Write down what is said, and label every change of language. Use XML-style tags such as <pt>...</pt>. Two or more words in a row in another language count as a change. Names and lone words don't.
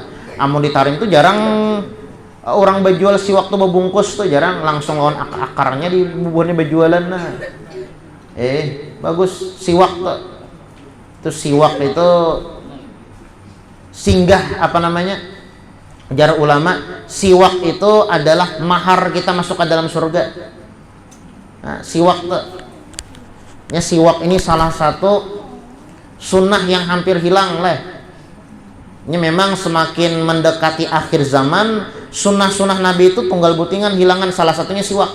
<bjn>Amun di Tarim tuh jarang orang berjual siwak tuh berbungkus tuh, jarang, langsung lawan akarnya di buburnya berjualan. Nah, bagus siwak tuh. Itu siwak itu singgah apa namanya? Jar ulama,</bjn> <id>siwak itu adalah mahar kita masuk ke dalam surga. Nah, siwak tuh. Ya, siwak ini salah satu sunnah yang hampir hilang lah. Ini memang semakin mendekati akhir zaman, sunnah-sunnah Nabi itu tunggal butingan hilangan, salah satunya siwak.</id>